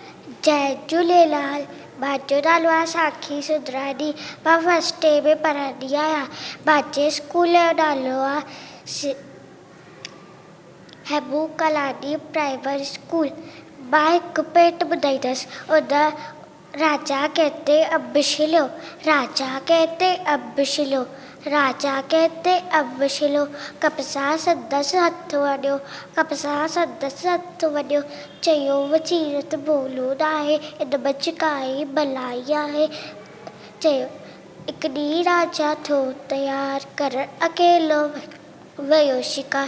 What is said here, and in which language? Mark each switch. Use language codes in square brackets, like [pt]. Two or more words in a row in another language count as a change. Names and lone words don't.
[sd] जय झूलेलाल। बाजो नालो आहे साखी सुधरानी। मां [en] first day [sd] में पढ़ंदी आहियां। बाजे स्कूल जो नालो आहे हेमू कलानी प्राइमरी स्कूल। मां हिकु पेट ॿुधाईंदसि। उन राजा कहते अम्ब छिलियो, राजा कहते अम्ब छिलियो, राजा कहते अम्ब छिलियो। कपसां संदसि हथु वञियो, कपसां संदसि हथु वञियो। चयो वज़ीर त बोलो न आहे, इन में काई भलाई आहे। चयो हिकु ॾींहुं राजा थियो तयारु करणु अकेलो वियो शिकार।